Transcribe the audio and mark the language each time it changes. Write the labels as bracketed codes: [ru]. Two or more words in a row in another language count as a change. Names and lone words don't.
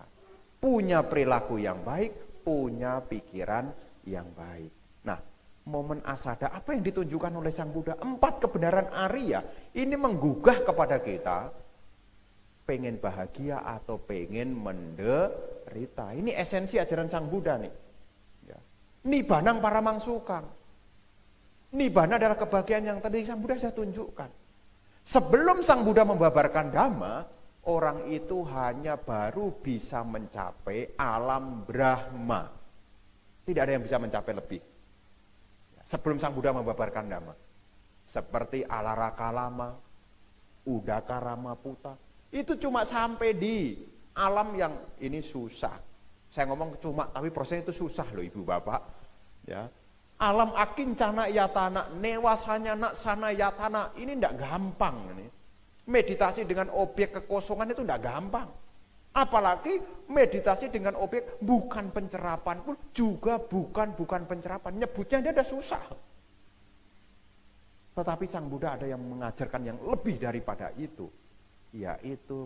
[id] Punya perilaku yang baik, punya pikiran yang baik. Nah, momen asada apa yang ditunjukkan oleh Sang Buddha? 4 kebenaran Arya ini menggugah kepada kita pengen bahagia atau pengen menderita. Ini esensi ajaran Sang Buddha nih. Ya. [pi] Nibbanang paramangsukang. [id] Nibbana adalah kebahagiaan yang tadi Sang Buddha saya tunjukkan. Sebelum Sang Buddha membabarkan Dhamma, orang itu hanya baru bisa mencapai alam Brahma. Tidak ada yang bisa mencapai lebih. Sebelum Sang Buddha membabarkan Dhamma. Seperti Alarakalama, Udakaramaputa. Itu cuma sampai di alam yang ini susah. Saya ngomong cuma, tapi prosesnya itu susah loh ibu bapak. [pi] Ya. Alam akincana yatana, newasanya naksana yatana, [id] ini tidak gampang. Ini. Meditasi dengan objek kekosongan itu tidak gampang. Apalagi meditasi dengan objek bukan pencerapan pun juga bukan pencerapan. Nyebutnya dia ada susah. Tetapi Sang Buddha ada yang mengajarkan yang lebih daripada itu.